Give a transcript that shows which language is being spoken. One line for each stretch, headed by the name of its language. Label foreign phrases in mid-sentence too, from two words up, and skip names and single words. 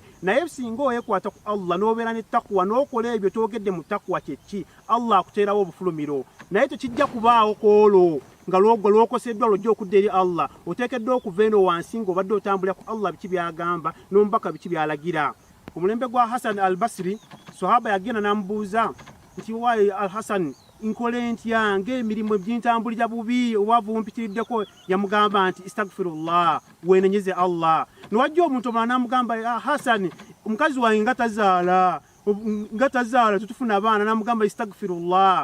Ganda: Naye singa oyeekwata ku Allah n'obeera ne takwa n'okola ebyo twogedde mu takwa kyeki, Allah akuteerawo obufulumiro. Naye tekijja kubaawo kwolwo nga lwokoseddwa lwojja okudda eri Allah, oteekeddwa okuva eno wansi ng'obadde otambulira ku Allah biki byagamba n'omubaka biki byalagira. Ku mulembe gwa Hasan al-Basri, sahaba yagenda n'amubuuza nti waayi al-Hasan, nkole ntya ng'emirimu gintambulira bubi obwavu bumpitiriddeko? Yamugamba nti istagfirullah, weenenyeze Allah. Niwajja omuntu omulala n'amugamba Hasan, omukazi wange nga tazaala tutufuna abaana, n'amugamba istagfirullah.